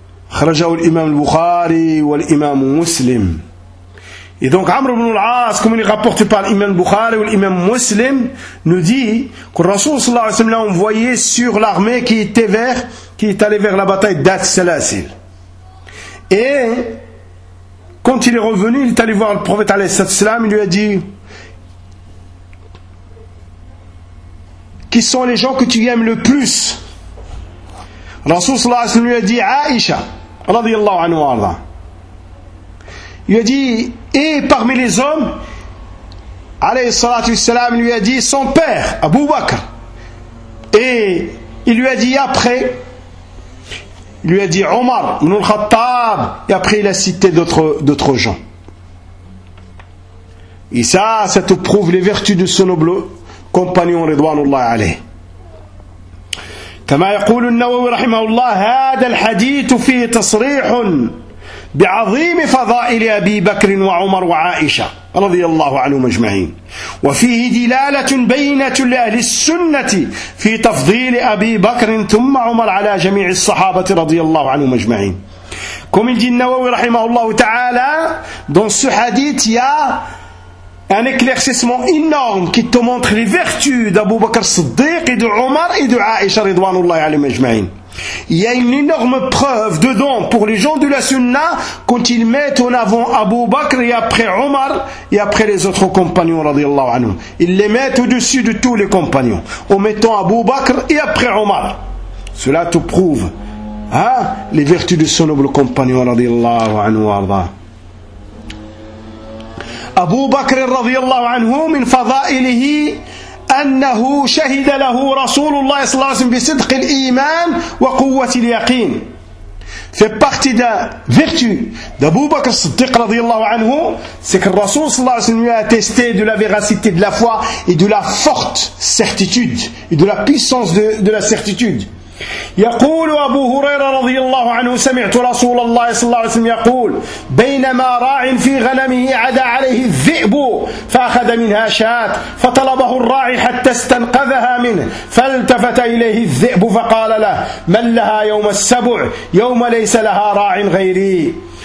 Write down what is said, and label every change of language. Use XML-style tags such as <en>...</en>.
<ar>خرجه الإمام البخاري والإمام مسلم</ar> <fr>Et donc Amr ibn al-As, comme il est rapporté par l'imam Bukhari ou l'imam Muslim, nous dit que le Rasoul sallallahu alayhi wa sallam l'a envoyé sur l'armée qui est allée vers la bataille d'At Salasil. Et quand il est revenu, il est allé voir le prophète alayhi wa sallam, il lui a dit « Qui sont les gens que tu aimes le plus ?» Le Rasoul sallallahu alayhi wa sallam lui a dit « Aïcha, radiyallahu anhu wa Allah. » Il a dit, et parmi les hommes, alayhi salatu wassalam lui a dit son père, Abu Bakr. Et il lui a dit après, il lui a dit Omar, ibn al-Khattab, et après il a cité d'autres gens. Et ça te prouve les vertus de ce noble compagnon, ridwanullah alayhi. Comme</fr> <ar>يقول النووي رحمه الله, هذا الحديث فيه تصريح. بعظيم فضائل أبي بكر وعمر وعائشة رضي الله عنهم أجمعين وفيه دلالة بينة لأهل السنة في تفضيل أبي بكر ثم عمر على جميع الصحابة رضي الله عنهم أجمعين كما يقول النووي رحمه الله تعالى</ar> <fr>dans ce hadith il y a un éclaircissement énorme qui te montre les vertus d'Abu Bakr Siddiq et de Omar et de Aisha رضوان الله عليهم أجمعين Il y a une énorme preuve dedans pour les gens de la Sunna quand ils mettent en avant Abu Bakr et après Omar et après les autres compagnons radiyallahu anhum. Ils les mettent au-dessus de tous les compagnons en mettant Abu Bakr et après Omar. Cela te prouve hein, les vertus de son noble compagnon radiyallahu anhu arda.</fr> <ar>Abu Bakr radiyallahu anhu min fadailihi أنه شهد له رسول الله صلى الله عليه وسلم بصدق الإيمان وقوة اليقين.</ar> <fr>في partie de vertu d'Abu Bakr Siddiq رضي الله عنه, c'est que le Rasoul صلى الله عليه وسلم a attesté de la véracité de la foi et de la forte certitude et de la puissance de la certitude.</fr> <ar>يقول أبو هريرة رضي الله عنه سمعت رسول الله صلى الله عليه وسلم يقول بينما راع في غنمه عدا عليه الذئب فأخذ منها شاة فطلبه الراعي حتى استنقذها منه فالتفت إليه الذئب فقال له من لها يوم السبع يوم ليس لها راع غيري</ar>